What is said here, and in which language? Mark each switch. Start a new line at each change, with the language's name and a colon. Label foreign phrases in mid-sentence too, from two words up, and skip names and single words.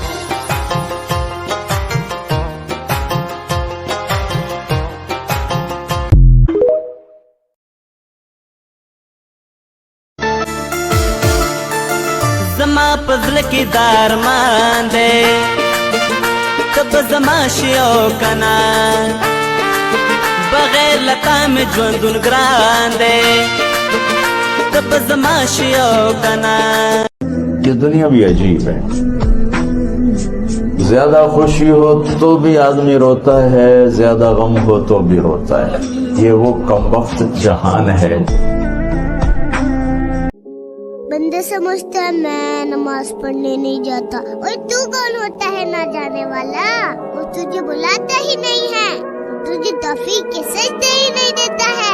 Pashto: زما په زړه کې دا ارمان دی ته به زما شي او که نه بغیر له تا مې ژوندون ګران دی ته به زما شي او که نه
Urdu: یہ دنیا بھی عجیب ہے زیادہ خوشی ہو تو بھی آدمی روتا ہے زیادہ غم ہو تو بھی روتا ہے یہ وہ کمبخت جہان ہے بندے سمجھتا ہے میں نماز پڑھنے نہیں جاتا اور تو کون ہوتا ہے نہ جانے والا وہ تجھے بلاتا ہی نہیں ہے تجھے توفیق کے سجدے ہی نہیں دیتا ہے